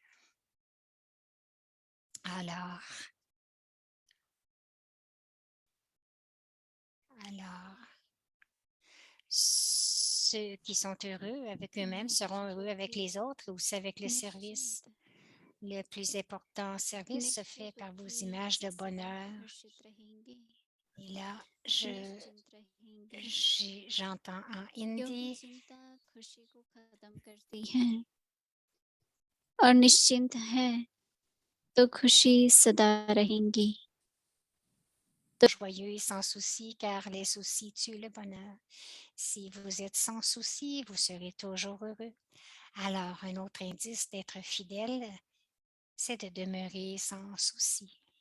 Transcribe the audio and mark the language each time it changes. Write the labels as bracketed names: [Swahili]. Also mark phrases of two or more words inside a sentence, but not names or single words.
[French] Alors, ceux qui sont heureux avec eux-mêmes seront heureux avec les autres ou aussi avec le service. Le plus important service se fait par vos images de bonheur. Et là, j'entends en hindi. [Hindi] और निश्चिंत है तो खुशी सदा रहेंगी. [French] Joyeux et sans souci, car les soucis tuent le bonheur. Si vous êtes sans souci, vous serez toujours heureux. Alors, un autre indice d'être fidèle, c'est de demeurer sans souci.